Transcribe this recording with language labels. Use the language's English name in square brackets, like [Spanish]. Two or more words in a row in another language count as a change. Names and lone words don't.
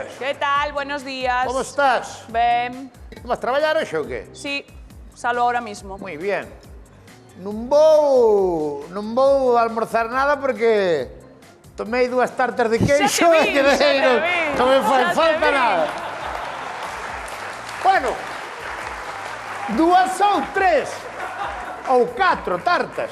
[Spanish] Que tal? Buenos días. ¿Cómo estás? [Galician] Ben, ¿Vas a trabajar hoxe ou qué? [Spanish] sí, salo ahora mismo. Muy bien. [Galician] Non vou almorzar nada porque tomei 2 tartas de queixo Xa te vi, xa te vi, non me fai xa te falta vi. nada. Bueno, 2 ou 3 ou 4 tartas.